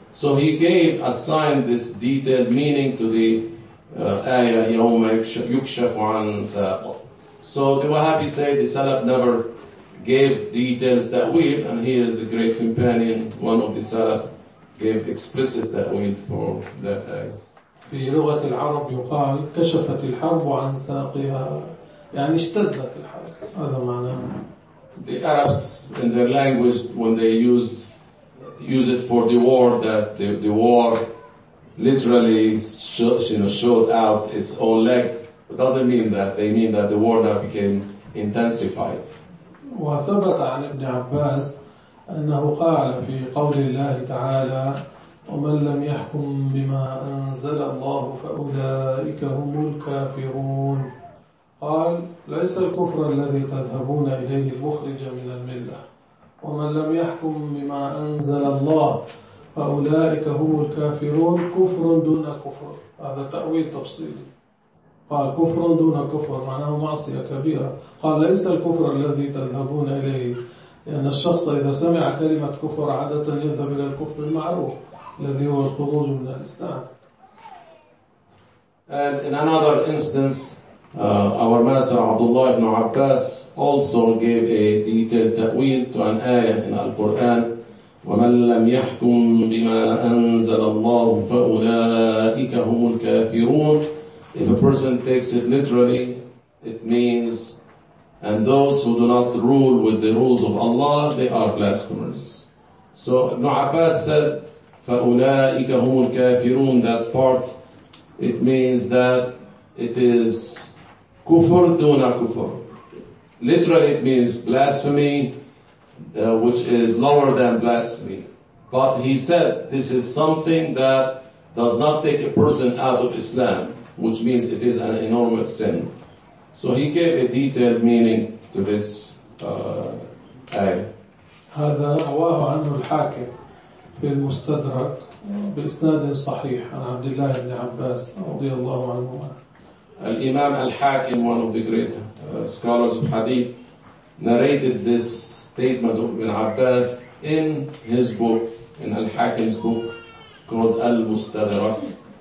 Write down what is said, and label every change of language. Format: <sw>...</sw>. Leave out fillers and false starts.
<en>So he gave, assigned this detailed meaning to the ayah,</en> <ar>يَوْمَ يُكْشَفُ عَنْ سَاقُ.</ar> <en>So the Wahhabi say the Salaf never gave details that we, and he is a great companion, one of the Salaf, gave explicit that we for that ayah.</en> <ar>في لغة العرب يقال كشفت الحرب عن ساقها، يعني اشتدت الحرب، هذا معناه.</ar> <en>The Arabs, in their language, when they use it for the war, that the war literally showed out its own leg. It doesn't mean that. They mean that the war now became intensified.</en> <ar>وثبت عن ابن عباس أنه قال في قول الله تعالى ومن لم يحكم بما أنزل الله فأولئك هم الكافرون. قال ليس الكفر الذي تذهبون إليه المخرج من الملة، ومن لم يحكم بما أنزل الله فأولئك هم الكافرون، كفر دون كفر، هذا تأويل تفصيلي. قال كفر دون كفر معناه معصية كبيرة. قال ليس الكفر الذي تذهبون إليه، لأن الشخص إذا سمع كلمة كفر عادة يذهب إلى الكفر المعروف الذي هو الخروج من الإسلام.</ar> <en>And in another instance, our master Abdullah ibn Abbas also gave a detailed ta'wil to an ayah in Al-Quran.</en> <ar>وَمَنْ لَمْ يَحْكُمْ بِمَا أَنْزَلَ اللَّهُ فَأُولَٰئِكَ هُمُ الْكَافِرُونَ.</ar> <en>If a person takes it literally, it means, and those who do not rule with the rules of Allah, they are blasphemers. So Ibn Abbas said,</en> <ar>فَأُولَٰئِكَ هُمُ الْكَافِرُونَ,</ar> <en>that part, it means that it is</en> <ar>kufr duna kufr.</ar> <en>Literally it means blasphemy, which is lower than blasphemy. But he said this is something that does not take a person out of Islam, which means it is an enormous sin. So he gave a detailed meaning to this ayah.</en> <ar>هذا رواه عنه الحاكم في المستدرك بإسناد صحيح عن عبد الله بن عباس رضي الله عنه.</ar> <en>Al-Imam Al-Hakim, one of the great scholars of Hadith, narrated this statement of Ibn Abbas in his book, in Al-Hakim's book, called Al-Mustadrak.</en>